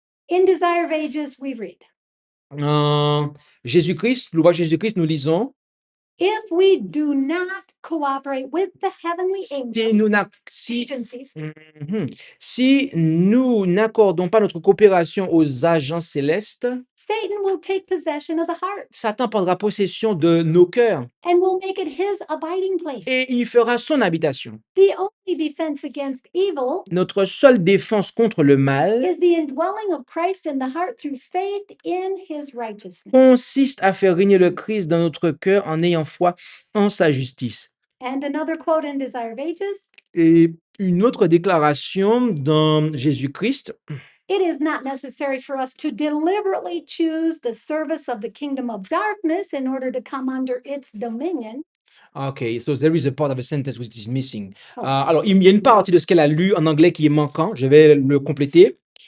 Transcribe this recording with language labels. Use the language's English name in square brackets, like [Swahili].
[English] In Desire of Ages, we read, [French] En Jésus-Christ, l'ouvrage Jésus-Christ, nous lisons, [English] if we do not cooperate with the heavenly [French] si [English] agencies, [French] si nous n'accordons pas notre coopération aux agents célestes, [English] Satan will take possession of the heart [French] Satan prendra possession de nos cœurs [English] and will make it his abiding place. [French] et il fera son habitation. [English] The only defense against evil [French] Notre seule défense contre le mal [English] is the indwelling of Christ in the heart through faith in his righteousness. [French] consiste à faire régner le Christ dans notre cœur en ayant foi en sa justice. [English] And another quote in Desire of Ages, [French] Et une autre déclaration dans Jésus-Christ, [English] it is not necessary for us to deliberately choose the service of the kingdom of darkness in order to come under its dominion. Okay, so there is a part of a sentence which is missing. Oh. [French] Alors, il y a une partie de ce qu'elle a lu en anglais qui est manquant. Je vais le compléter.